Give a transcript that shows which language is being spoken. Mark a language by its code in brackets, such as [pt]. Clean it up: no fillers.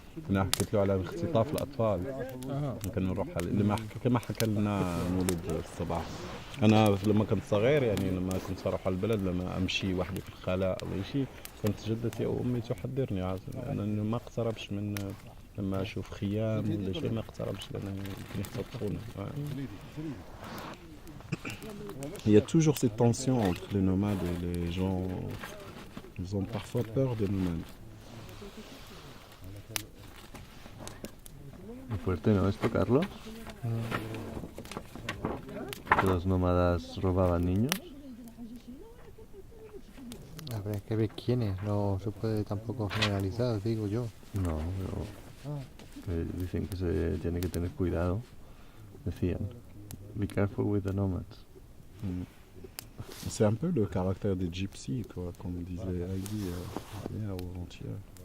[ar] أنا حكيت له على اختطاف الأطفال. كنا نروح كما حكى لنا مولود الصباح. أنا لما كنت صغير، يعني لما كنت أروح على البلد، لما أمشي وحدي في الخلاء أو شيء، كانت جدتي أو أمي تحذرني أنا ما اقتربش من، لما أشوف خيام ولا شيء ما اقتربش لأن يمكن يختطفونا. [fr] Il y a toujours cette tension entre les nomades et les gens. Ils ont parfois peur des nomades. [es] Muy fuerte, ¿no? Esto, Carlos. Que los nómadas robaban niños. Habrá que ver quiénes, no se puede tampoco generalizar, digo yo. No, pero dicen que se tiene que tener cuidado. Decían, [en] be careful with the nomads. [fr] C'est un peu le caractère des gypsies, quoi, comme disait Heidi hier ou avant-hier.